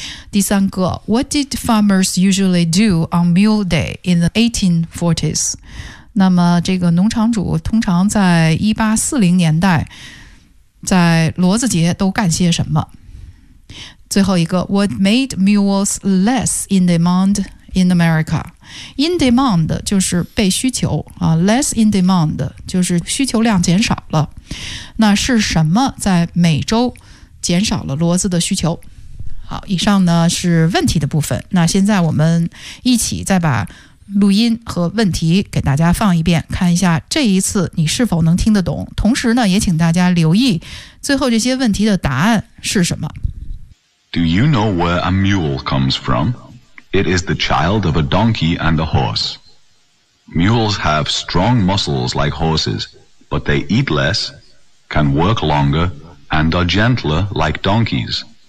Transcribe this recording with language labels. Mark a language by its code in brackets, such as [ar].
[zh] 第三个 , [en] What did farmers usually do on Mule Day in the 1840s? [zh] 那么这个农场主通常在1840年代在骡子节都干些什么。最后一个 , [en] What made mules less in demand in America? [zh] In demand 就是被需求、less in demand 就是需求量减少了。那是什么在美洲减少了骡子的需求？好，以上呢是问题的部分。那现在我们一起再把录音和问题给大家放一遍，看一下这一次你是否能听得懂。同时呢，也请大家留意最后这些问题的答案是什么。 [en] Do you know where a mule comes from? It is the child of a donkey and a horse. Mules have strong muscles like horses, but they eat less, can work longer, and are gentler like donkeys.